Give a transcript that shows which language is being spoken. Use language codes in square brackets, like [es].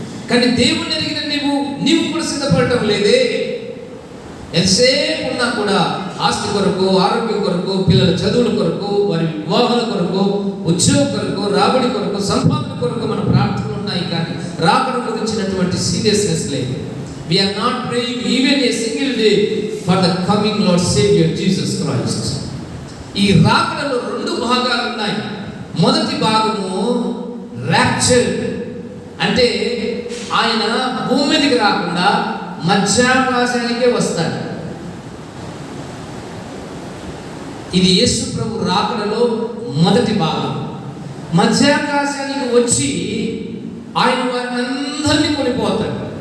[te] కానీ దేవుణ్ణి ఎరిగిన నీవు కూడా సిద్ధపడటం లేదే. ఎంతసేపు ఉన్నా కూడా ఆస్తి కొరకు, ఆరోగ్యం కొరకు, పిల్లల చదువుల కొరకు, వారి వివాహాల కొరకు, ఉద్యోగం కొరకు, రాబడి కొరకు, సంపాదన కొరకు మన ప్రార్థనలు ఉన్నాయి. కానీ రాకడ గురించినటువంటి సీరియస్నెస్ లేదు. [en] We are not praying even a single day for the coming Lord Savior Jesus Christ. [te] ఈ రాకడలో 2 భాగాలు ఉన్నాయి. మొదటి భాగము ర్యాప్చర్, అంటే ఆయన భూమి మీదకి రాకుండా మధ్యాకాశానికే వస్తాడు. ఇది యేసు ప్రభు రాకడలో మొదటి భాగం. మధ్యాకాశానికి వచ్చి ఆయన వారిని అందరినీ కొనిపోతాడు.